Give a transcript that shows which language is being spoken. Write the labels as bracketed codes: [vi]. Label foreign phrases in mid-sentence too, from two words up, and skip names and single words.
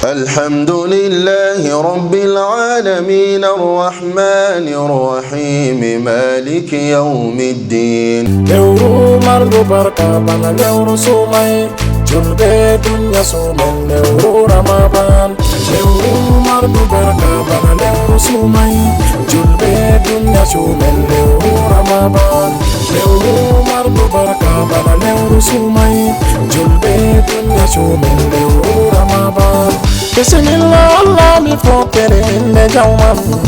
[ar] الحمد لله رب العالمين الرحمن الرحيم مالك يوم الدين. [ff] Lewru marɗo barka bana lewru sumai, julɓe dunya sumen lewru Ramadan. Lewru marɗo barka bana lewru sumai, julɓe dunya sumen lewru Ramadan. Lewru marɗo barka bana lewru sumai, julɓe Bisimilla, Allah mi fo kere inde jawmam.